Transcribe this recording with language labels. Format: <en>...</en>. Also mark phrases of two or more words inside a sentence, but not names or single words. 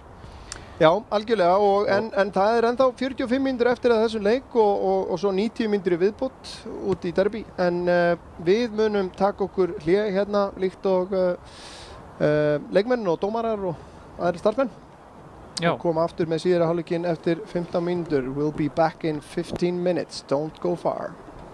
<is>Já, algjörlega en það ennþá 45 mínútur eftir að þessum leik og svo 90 mínútur í viðbót út í Derby en við munum taka okkur hlé hérna líkt og leikmenn og dómarar og aðrir starfsmenn. Og koma aftur með síðara hálfleikinn eftir 15 mínútur.</is> <en>We'll be back in 15 minutes. Don't go far.</en>